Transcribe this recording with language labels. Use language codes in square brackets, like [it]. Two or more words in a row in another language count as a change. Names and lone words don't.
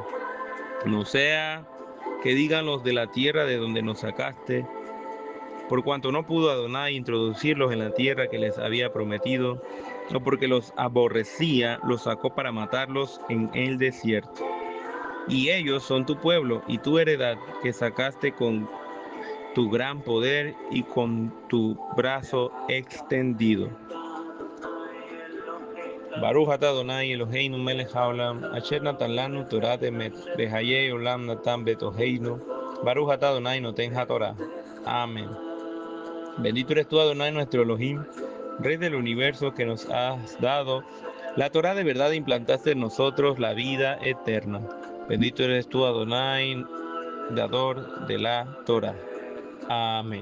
[es] No sea que digan los de la tierra de donde nos sacaste, por cuanto no pudo Adonai introducirlos en la tierra que les había prometido, o porque los aborrecía, los sacó para matarlos en el desierto. Y ellos son tu pueblo y tu heredad, que sacaste con tu gran poder y con tu brazo extendido. [he] ברוך אתה אדני אלהינו מלך העולם, אשר נתן לנו תורה אמת, בחיי עולם נתן בתוכנו. ברוך אתה אדני נותן התורה. [es] Amén. Bendito eres tú, Adonai, nuestro Elohim, Rey del universo, que nos has dado la Torah de verdad e implantaste en nosotros la vida eterna. Bendito eres tú, Adonai, dador de la Torah. Amén.